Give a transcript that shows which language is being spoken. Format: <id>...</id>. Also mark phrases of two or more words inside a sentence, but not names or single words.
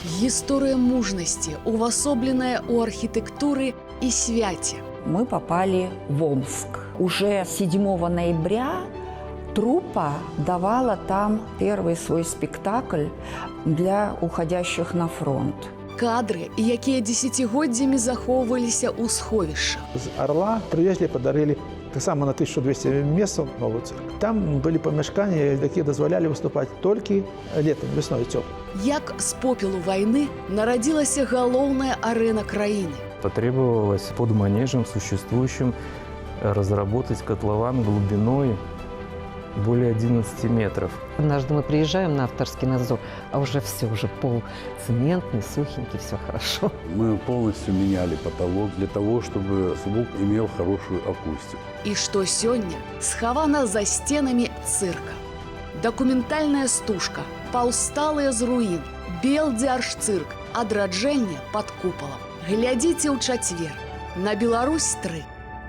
<be>Гісторыя мужнасці, увасобленая ў архітэктуры і свяце.</be> <ru>Мы попали в Омск. Уже 7 ноября труппа давала там первый свой спектакль для уходящих на фронт.</ru> <be>Кадры, якія дзесяцігоддзямі захоўваліся ў сховішчах.</be> <ru>З Орла привезли, подарили</ru> <be>таксама на 1200 месцаў</be> <ru>новый цирк. Там были</ru> <be>памяшканні, якія дазвалялі выступаць толькі</be> <ru>летом, весной,</ru> <be>цёплым. Як з попелу вайны нарадзілася галоўная арэна краіны.</be> <ru>Потребовалось под манежем существующим разработать котлован глубиной более 11 метров. Однажды мы приезжаем на авторский надзор, а уже все, уже пол цементный, сухенький, все хорошо. Мы полностью меняли потолок для того, чтобы звук имел хорошую акустику.</ru> <be>І што сёння схавана за сценамі цырка. Дакументальная стужка, паўсталыя з руін, Белдзяржцырк, адраджэнне пад купалам. Глядзіце ў чацвер на Беларусь 3.</be>